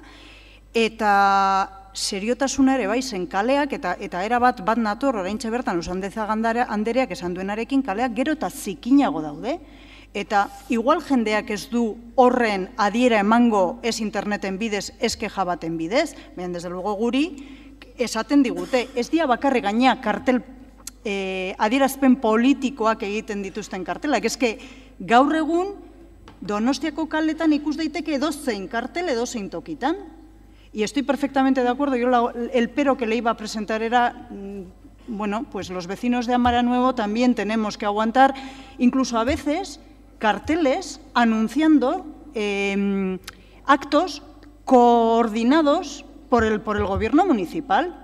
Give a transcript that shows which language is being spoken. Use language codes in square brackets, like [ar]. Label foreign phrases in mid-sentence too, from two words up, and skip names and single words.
[eu] Eta seriotasuna ere bai zen kaleak, eta erabat bat nator, oraintxe bertan, Usandeza Andereak esan duenarekin, kaleak gero eta zikinago daude, eta igual jendeak ez du horren adiera emango ez interneten bidez, ez keja baten bidez, baina [es] desde luego [eu] guri esaten digute, ez dia bakarri gaina kartel adierazpen politikoak egiten dituzten kartelak, ezke gaur egun Donostiako kaletan ikus daiteke edozein kartel edozein tokitan. [es] Y estoy perfectamente de acuerdo, yo el pero que le iba a presentar era, bueno, pues los vecinos de Amara Nuevo también tenemos que aguantar, incluso a veces, carteles anunciando actos coordinados por el Gobierno municipal.